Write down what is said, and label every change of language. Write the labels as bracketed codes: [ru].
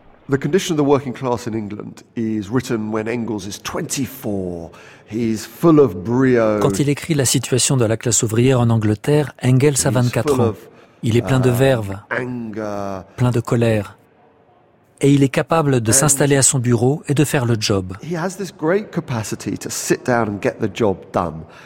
[en] The condition of the working class in England is written when Engels is 24. He's full of brio. [fr] Quand il écrit la situation de la classe ouvrière en Angleterre, Engels a 24 ans. Il est plein de verve, plein de colère. Et il est capable de s'installer à son bureau et de faire le job. [en] He has this great capacity to sit down and get the job done.